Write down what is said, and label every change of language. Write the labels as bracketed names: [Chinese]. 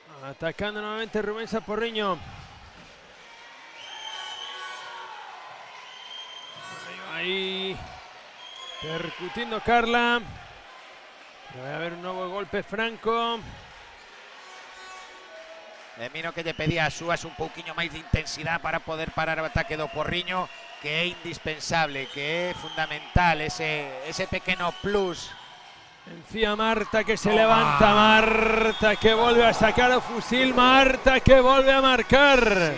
[Spanish] Atacando nuevamente Rubén Saporriño. Ahí percutiendo Carla. Va a haber un nuevo golpe franco. [Galician] Miro que lle pedía a súas un pouquiño máis de intensidade para poder parar o ataque do Porriño, que é indispensable, que é fundamental ese pequeno plus. [Spanish] Encía Marta que se levanta, Marta que vuelve a sacar o fusil, Marta que vuelve a marcar.